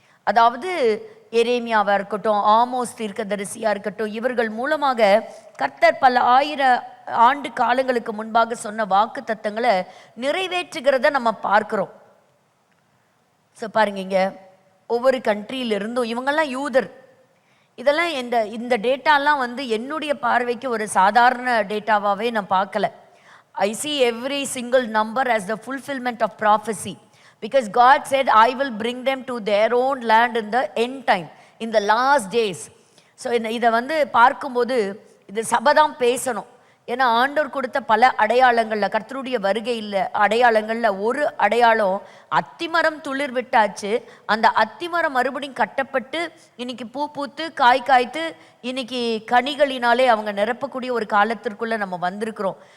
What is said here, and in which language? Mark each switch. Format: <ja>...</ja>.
<ta>அதாவது எரேமியாவாக இருக்கட்டும், ஆமோஸ் தீர்க்கதரிசியாக இருக்கட்டும், இவர்கள் மூலமாக கர்த்தர் பல ஆயிரம் ஆண்டு காலங்களுக்கு முன்பாக சொன்ன வாக்கு தத்தங்களை நிறைவேற்றுகிறத நம்ம பார்க்குறோம். ஸோ பாருங்க இங்கே ஒவ்வொரு கண்ட்ரியிலிருந்தும் இவங்கெல்லாம் யூதர். இதெல்லாம் இந்த டேட்டாலாம் வந்து என்னுடைய பார்வைக்கு ஒரு சாதாரண டேட்டாவாகவே நான் பார்க்கல.</ta> <en>I see every single number as the fulfillment of prophecy. Because God said, I will bring them to their own land in the end time, in the last days.</en> <ta>So இதை வந்து பார்க்கும்போது இது சபதம் பேசணும். ஏன்னா ஆண்டவர் கொடுத்த பல அடையாளங்களில் கர்த்தருடைய வருகையில் அடையாளங்களில் ஒரு அடையாளம் அத்திமரம் துளிர் விட்டாச்சு. அந்த அத்திமரம் மறுபடியும் கட்டப்பட்டு இன்னைக்கு பூ பூத்து காய் காய்த்து இன்னைக்கு கனிகளினாலே அவங்க நிரப்பக்கூடிய ஒரு காலத்திற்குள்ளே நம்ம வந்திருக்கிறோம்.</ta>